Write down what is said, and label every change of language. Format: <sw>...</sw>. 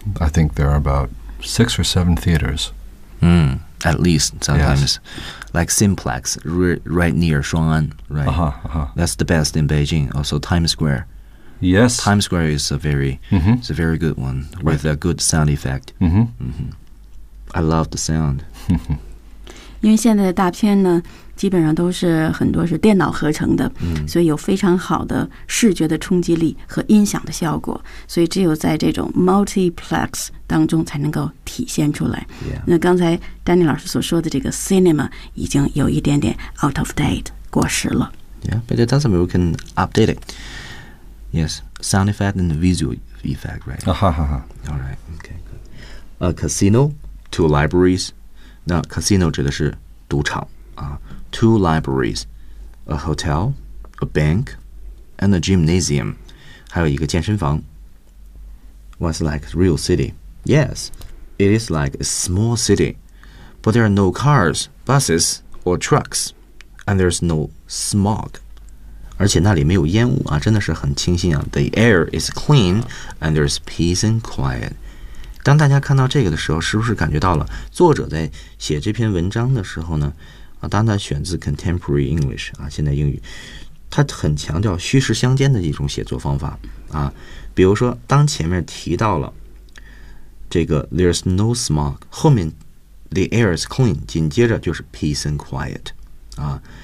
<en>I think there are about 6 or 7 theaters、 At least sometimes,、 yes. like Simplex, right near Shuang'an, right? Uh-huh, uh-huh. That's the best in Beijing. Also Times Square. Yes. Times Square is it's a very good one、 right. with a good sound effect. I love the sound.</en> <zh>因为现在的大片呢，基本上都是很多是电脑合成的、所以有非常好的视觉的冲击力和音响的效果，所以只有在这种 multiplex 当中才能够体现出来、</zh> <en>yeah.</en> <zh>那刚才丹尼老师所说的这个 cinema 已经有一点点</zh> <en>out of date</en> <zh>过时了</zh> <en>Yeah, but it doesn't mean we can update it Yes, sound effect and visual effect, right? All right, okay A casino, 2 libraries</en> <zh>那 casino 指的是赌场</zh> <en>two libraries, a hotel, a bank, and a gymnasium,</en> <zh>还有一个健身房。</zh> <en>What's like a real city? Yes, it is like a small city, but there are no cars, buses, or trucks, and there's no smog.</en> <zh>而且那里没有烟雾啊，真的是很清新啊。</zh> <en>The air is clean, and there's peace and quiet.</en> <zh>当大家看到这个的时候，是不是感觉到了作者在写这篇文章的时候呢？当他选自 contemporary English 啊，现代英语，他很强调虚实相间的一种写作方法啊。比如说，当前面提到了这个</zh> <en>there's no smog，</en> <zh>后面</zh> <en>the air is clean，</en> <zh>紧接着就是</zh> <en>peace and quiet</en> <zh>啊。</zh>